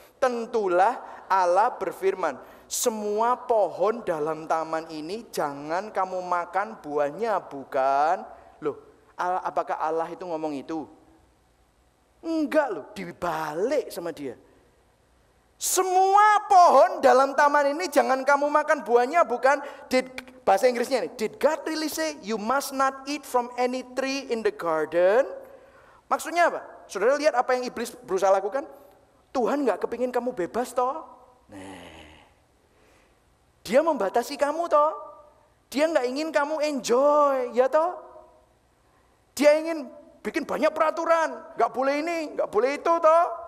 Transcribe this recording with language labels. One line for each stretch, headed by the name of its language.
Indonesian: Tentulah Allah berfirman, semua pohon dalam taman ini jangan kamu makan buahnya, bukan? Loh, apakah Allah itu ngomong itu? Enggak loh, dibalik sama dia. Semua pohon dalam taman ini jangan kamu makan buahnya, bukan? Bahasa Inggrisnya ini,
English: did God really say you must not eat from any tree in the garden?
Indonesian: Maksudnya apa? Saudara lihat apa yang iblis berusaha lakukan? Tuhan gak kepingin kamu bebas toh? Dia membatasi kamu toh? Dia gak ingin kamu enjoy, ya toh? Dia ingin bikin banyak peraturan, gak boleh ini, gak boleh itu toh?